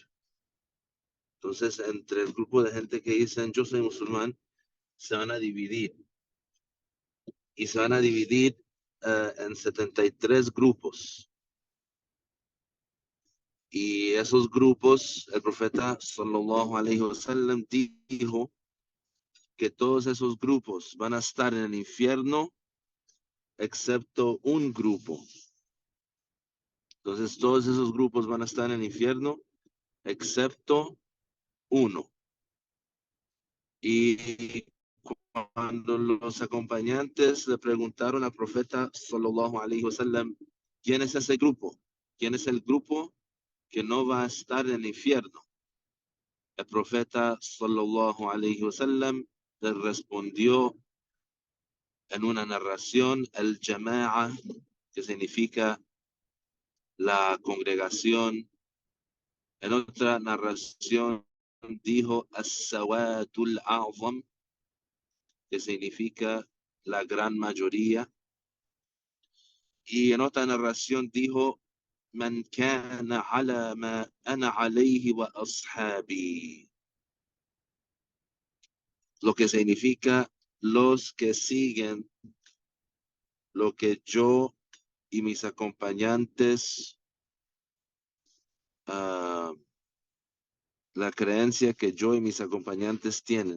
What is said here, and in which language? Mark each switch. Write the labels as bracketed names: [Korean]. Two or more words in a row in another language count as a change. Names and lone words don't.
[Spanish] Entonces, entre el grupo de gente que dicen yo soy musulmán, se van a dividir. Y se van a dividir en 73 grupos. Y esos grupos, el profeta [Arabic] صلى الله عليه وسلم [Spanish] dijo que todos esos grupos van a estar en el infierno excepto un grupo. Entonces todos esos grupos van a estar en el infierno excepto uno. Y cuando los acompañantes le preguntaron al profeta [Arabic] صلى الله عليه وسلم, [Spanish] ¿quién es ese grupo? ¿Quién es el grupo que no va a estar en el infierno? El profeta [Arabic] صلى الله عليه وسلم [Spanish] le respondió en una narración el jama'a, que significa la congregación. En otra narración dijo [Arabic] السواد الأعظم, [Spanish] que significa la gran mayoría. Y en otra narración dijo [Arabic] من كان على ما أنا عليه وأصحابي, [Spanish] lo que significa los que siguen lo que yo y mis acompañantes, la creencia que yo y mis acompañantes tienen.